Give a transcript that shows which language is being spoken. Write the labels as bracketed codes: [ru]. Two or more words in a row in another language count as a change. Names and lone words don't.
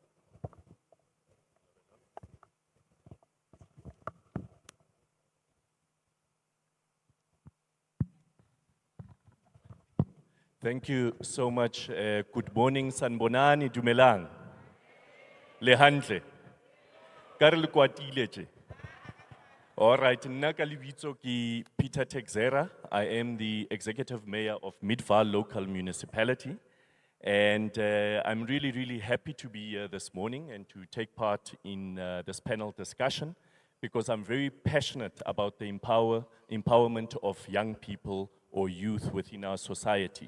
[en] Thank you so much. Good morning, [st] Sanbonani, Dumelang. Lehantle. Karel Kwatileche. [en] All right, [st] nna ka lebitso ke Peter Texera. [en] I am the Executive Mayor of Midvaal Local Municipality. And I'm really, really happy to be here this morning and to take part in this panel discussion, because I'm very passionate about the empowerment of young people or youth within our society.